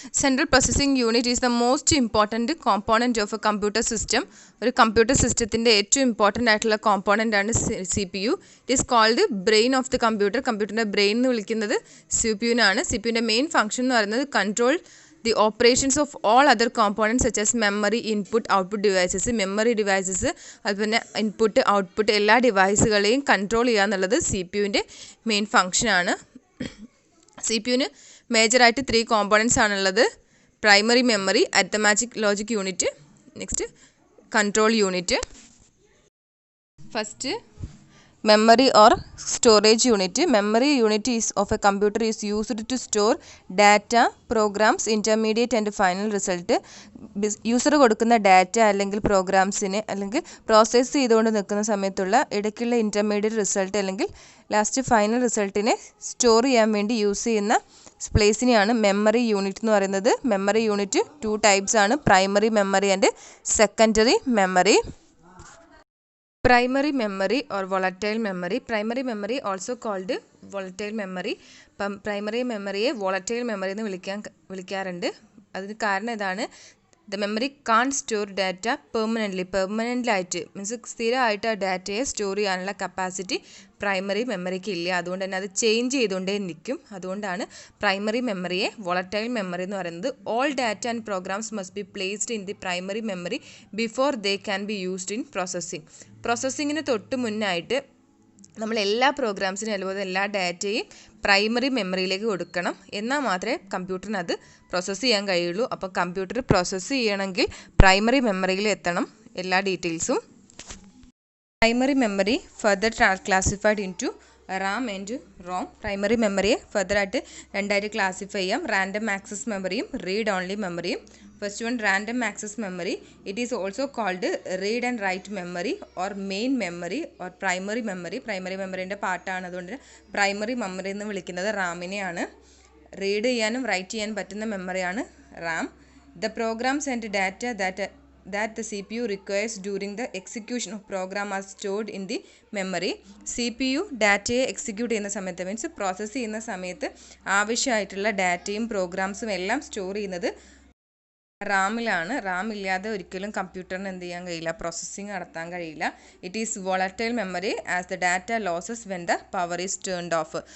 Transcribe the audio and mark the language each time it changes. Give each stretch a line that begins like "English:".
English: Central processing unit is the most important component of a computer system.
Malayalam: ഒരു computer സിസ്റ്റത്തിൻ്റെ ഏറ്റവും important ആയിട്ടുള്ള component ആണ് C P U.
English: It is called brain of the computer.
Malayalam: കമ്പ്യൂട്ടറിൻ്റെ brain എന്ന് വിളിക്കുന്നത് C P യുവിനാണ്. C P യുവിൻ്റെ main function എന്ന് പറയുന്നത്
English: Control the operations of all other components such as memory, input, output devices.
Malayalam: Memory devices അതുപോലെ input, output എല്ലാ ഡിവൈസുകളെയും control ചെയ്യുക എന്നുള്ളത് സി പി യുവിൻ്റെ മെയിൻ ഫംഗ്ഷനാണ്. സി പി യുവിന് മേജറായിട്ട് 3 കോമ്പോണൻറ്റ്സ് ആണുള്ളത്. Primary memory, arithmetic logic unit, next control unit. First
English: memory or storage unit. Memory unit is of a computer is used to store data, programs, intermediate and final result.
Malayalam: User കൊടുക്കുന്ന data അല്ലെങ്കിൽ പ്രോഗ്രാംസിനെ അല്ലെങ്കിൽ process ചെയ്തുകൊണ്ട് നിൽക്കുന്ന സമയത്തുള്ള ഇടയ്ക്കുള്ള intermediate result അല്ലെങ്കിൽ last final റിസൾട്ടിനെ store ചെയ്യാൻ വേണ്ടി യൂസ് ചെയ്യുന്ന പ്ലേസിനെയാണ് മെമ്മറി യൂണിറ്റ് എന്ന് പറയുന്നത്. മെമ്മറി യൂണിറ്റ് 2 ടൈപ്സ് ആണ്,
English: Primary memory and secondary memory. Primary memory or volatile memory. Primary memory also called volatile memory.
Malayalam: Primary മെമ്മറിയെ volatile memory എന്ന് വിളിക്കാറുണ്ട്. അതിന് കാരണം ഇതാണ്,
English: the memory can store data permanently
Malayalam: ആയിട്ട് മീൻസ് സ്ഥിരമായിട്ട് ആ ഡാറ്റയെ സ്റ്റോർ ചെയ്യാനുള്ള കപ്പാസിറ്റി പ്രൈമറി മെമ്മറിക്ക് ഇല്ല. അതുകൊണ്ട് തന്നെ അത് ചേഞ്ച് ചെയ്തുകൊണ്ടേ നിൽക്കും. അതുകൊണ്ടാണ് പ്രൈമറി മെമ്മറിയെ വോളറ്റൈൽ മെമ്മറി എന്ന് പറയുന്നത്.
English: All data and programs must be placed in the primary memory before they can be used in processing.
Malayalam: പ്രോസസ്സിങ്ങിന് തൊട്ട് മുന്നായിട്ട് നമ്മൾ എല്ലാ പ്രോഗ്രാംസിനും അതുപോലെ എല്ലാ ഡാറ്റയും പ്രൈമറി മെമ്മറിയിലേക്ക് കൊടുക്കണം. എന്നാൽ മാത്രമേ കമ്പ്യൂട്ടറിന് അത് പ്രോസസ്സ് ചെയ്യാൻ കഴിയുള്ളൂ. അപ്പോൾ കമ്പ്യൂട്ടർ പ്രോസസ്സ് ചെയ്യണമെങ്കിൽ പ്രൈമറി മെമ്മറിയിൽ എത്തണം എല്ലാ ഡീറ്റെയിൽസും.
English: Primary memory further classified into RAM and ROM.
Malayalam: Primary മെമ്മറിയെ ഫർദറായിട്ട് രണ്ടായിട്ട് ക്ലാസിഫൈ ചെയ്യാം, റാൻഡം ആക്സസ് മെമ്മറിയും റീഡ് ഓൺലി മെമ്മറിയും.
English: First one, random access memory. It is also called read and write memory or main memory or primary memory.
Malayalam: Primary memory ൻ്റെ പാർട്ടാണ്, അതുകൊണ്ട് primary memory എന്ന് വിളിക്കുന്നത് റാമിനെയാണ്. Read ചെയ്യാനും റൈറ്റ് ചെയ്യാനും പറ്റുന്ന മെമ്മറിയാണ് Ram.
English: The programs and data that the CPU requires during the execution of program are stored in the memory.
Malayalam: CPU ഡാറ്റയെ execute ചെയ്യുന്ന സമയത്ത് മീൻസ് പ്രോസസ്സ് ചെയ്യുന്ന സമയത്ത് ആവശ്യമായിട്ടുള്ള ഡാറ്റയും പ്രോഗ്രാംസും എല്ലാം സ്റ്റോർ ചെയ്യുന്നത് റാമിലാണ്. റാം ഇല്ലാതെ ഒരിക്കലും കമ്പ്യൂട്ടറിന് എന്ത് ചെയ്യാൻ കഴിയില്ല, പ്രോസസ്സിങ് നടത്താൻ കഴിയില്ല.
English: It is volatile memory as the data loses when the power is turned off.